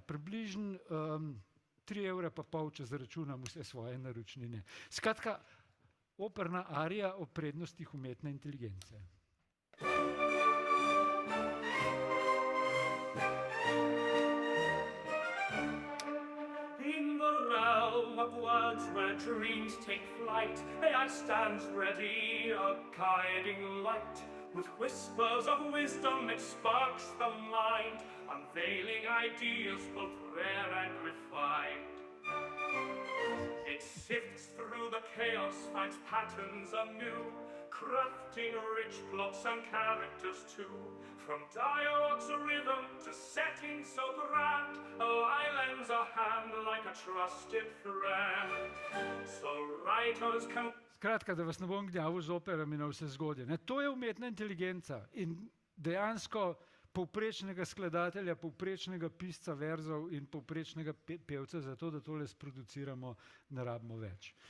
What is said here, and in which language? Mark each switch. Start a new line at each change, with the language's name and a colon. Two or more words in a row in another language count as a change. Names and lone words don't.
Slovenian: Približno 3,5 €, če zaračunam vse svoje naročnine. Skratka, operna arija o prednostih umetne inteligence.
English: In the realm of words where dreams take flight, AI stands ready, a guiding light. With whispers of wisdom it sparks the mind, unveiling ideas both rare and refined. It sifts through the chaos, finds patterns anew, crafting rich plots and characters too. From dialogue's rhythm to settings so grand, AI lends a hand like a trusted friend. So writers can...
Slovenian: Skratka, da vas ne bom gnjavil z operami na vse zgodje. To je umetna inteligenca in dejansko povprečnega skladatelja, povprečnega pisca verzov in povprečnega pevca za to, da tole sproduciramo, ne rabimo več.